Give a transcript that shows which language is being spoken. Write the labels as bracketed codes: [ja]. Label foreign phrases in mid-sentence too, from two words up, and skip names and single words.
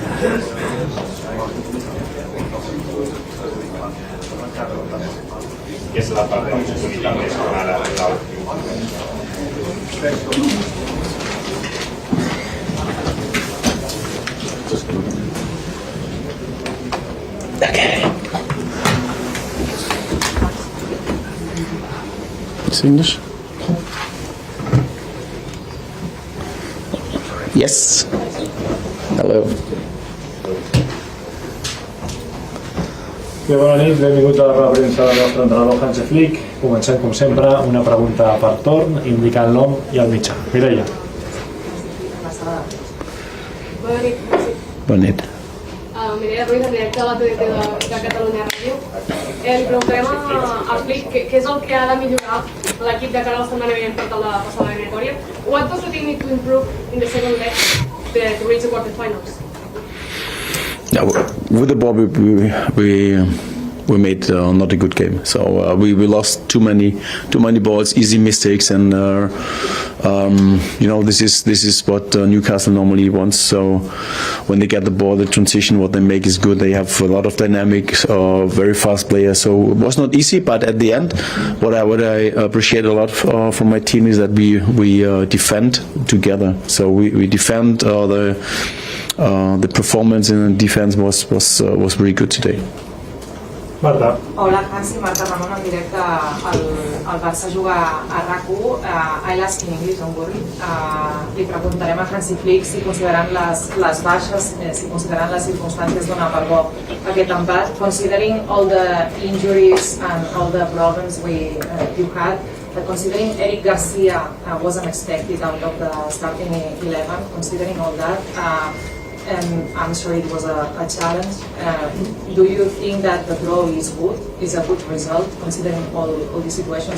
[it] Questa è la parte di opportunità che suonare all'altro. [en] Okay. It's English? Yes. Hello. [ca] Bona nit, benvinguts a la roda de premsa del nostre entrenador Hansi Flick. Comencem, com sempre, una pregunta per torn, indicant el nom i el mitjà. Mireia. Bona nit. Mireia Ruiz, en directe a la TDT de Catalunya Ràdio. Li preguntarem a Flick què és el que ha de millorar l'equip de cara a la setmana vinent per tal de passar la eliminatòria. [en] What does the team need to improve in the second leg to reach the quarterfinals? Yeah, with the ball, we made not a good game. So we lost too many balls, easy mistakes, and this is what Newcastle normally wants. So when they get the ball, the transition, what they make is good. They have a lot of dynamic, very fast players. So it was not easy, but at the end, what I appreciate a lot from my team is that we defend together. So we defend the performance in defense was very good today. Marta. [ca] Hola Hansi, Marta Ramon en directe al Barça juga a RAC1. [en] I'll ask in English, don't worry. [ca] Li preguntarem a Hansi Flick si considerant les baixes, si considerant les circumstàncies donar per bo aquest empat, [en] considering all the injuries and all the problems you had, considering Eric Garcia wasn't expected out of the starting 11, considering all that, and I'm sure it was a challenge. Do you think that the draw is good? Is a good result considering all the situations?